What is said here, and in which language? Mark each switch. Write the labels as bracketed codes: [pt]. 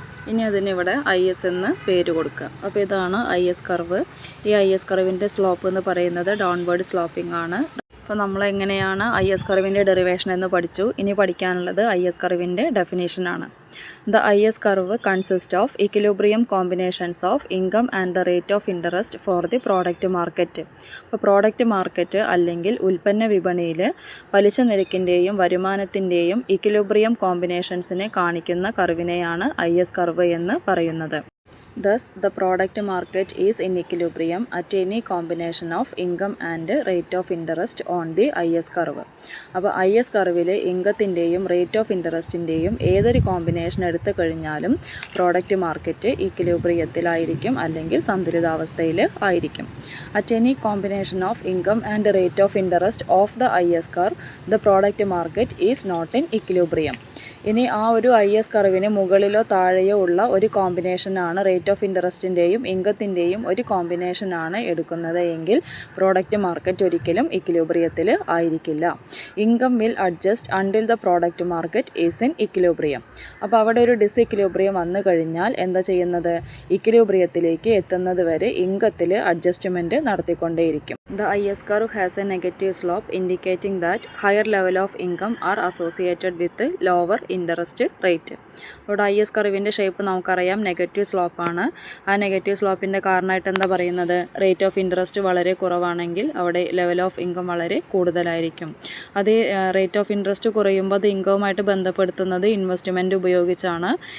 [ml] ഇനി അതിനിവിടെ IS എന്ന് പേര് കൊടുക്കുക. അപ്പോൾ ഇതാണ് IS കർവ്. ഈ IS കർവിൻ്റെ സ്ലോപ്പ് എന്ന് പറയുന്നത് ഡൗൺവേർഡ് സ്ലോപ്പിംഗ് ആണ്. അപ്പോൾ നമ്മൾ എങ്ങനെയാണ് IS കർവിൻ്റെ ഡെറിവേഷൻ എന്ന് പഠിച്ചു. ഇനി പഠിക്കാനുള്ളത് IS കർവിൻ്റെ ഡെഫിനേഷനാണ്. [en] The IS curve consists of equilibrium combinations of income and the rate of interest for the product market. [ml] അപ്പോൾ പ്രോഡക്റ്റ് മാർക്കറ്റ് അല്ലെങ്കിൽ ഉൽപ്പന്ന വിപണിയിൽ പലിശ നിരക്കിൻ്റെയും വരുമാനത്തിൻ്റെയും ഇക്വിലിബ്രിയം കോമ്പിനേഷൻസിനെ കാണിക്കുന്ന കർവിനെയാണ് IS കർവ് എന്ന് പറയുന്നത്. [en] Thus, the product market is in equilibrium at any combination of income and rate of interest on the IS curve. [ml] അപ്പോൾ IS കർവിൽ ഇൻകത്തിൻ്റെയും റേറ്റ് ഓഫ് ഇൻട്രസ്റ്റിൻ്റെയും ഏതൊരു കോമ്പിനേഷൻ എടുത്തു കഴിഞ്ഞാലും പ്രോഡക്റ്റ് മാർക്കറ്റ് ഇക്വിലിബ്രിയത്തിലായിരിക്കും അല്ലെങ്കിൽ സന്തുലിതാവസ്ഥയിൽ ആയിരിക്കും. [en] At any combination of income and rate of interest of the IS curve, the product market is not in equilibrium. [ml] ഇനി ആ ഒരു IS കർവിന് മുകളിലോ താഴെയോ ഉള്ള ഒരു കോമ്പിനേഷനാണ് റേറ്റ് ഓഫ് ഇൻട്രസ്റ്റിൻ്റെയും ഇൻകത്തിൻ്റെയും ഒരു കോമ്പിനേഷനാണ് എടുക്കുന്നത് എങ്കിൽ പ്രോഡക്റ്റ് മാർക്കറ്റ് ഒരിക്കലും ഇക്വിലിബ്രിയത്തിൽ ആയിരിക്കില്ല. [en] Income will adjust until the product market is in equilibrium. [ml] അപ്പോൾ അവിടെ ഒരു ഡിസ്ഇക്വിലിബ്രിയം വന്നു കഴിഞ്ഞാൽ എന്താ ചെയ്യുന്നത്? ഇക്വിലിബ്രിയത്തിലേക്ക് എത്തുന്നത് വരെ ഇൻകത്തിൽ adjustment നടത്തിക്കൊണ്ടേയിരിക്കും. [en] The IS curve has a negative slope indicating that higher level of income are associated with lower interest rate. [ml] ഇവിടെ IS കർവിൻ്റെ ഷേപ്പ് നമുക്കറിയാം, നെഗറ്റീവ് സ്ലോപ്പാണ്. ആ നെഗറ്റീവ് സ്ലോപ്പിൻ്റെ കാരണമായിട്ട് എന്താ പറയുന്നത്? റേറ്റ് ഓഫ് ഇൻട്രസ്റ്റ് വളരെ കുറവാണെങ്കിൽ അവിടെ ലെവൽ ഓഫ് ഇൻകം വളരെ കൂടുതലായിരിക്കും. അത് റേറ്റ് ഓഫ് ഇൻട്രസ്റ്റ് കുറയുമ്പോൾ അത് ഇൻകവുമായിട്ട് ബന്ധപ്പെടുത്തുന്നത് ഇൻവെസ്റ്റ്മെൻറ്റ് ഉപയോഗിച്ചാണ്.